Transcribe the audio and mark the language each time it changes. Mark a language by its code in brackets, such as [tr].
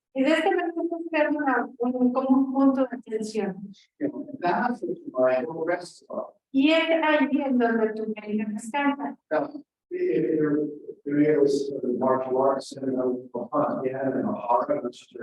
[es] Y de este momento estás creando como un punto de tensión. [en] That's what your mind will rest on. [es] Y es ahí en donde tu mente descansa. [en] Now, if you're doing this martial arts and you have a heart,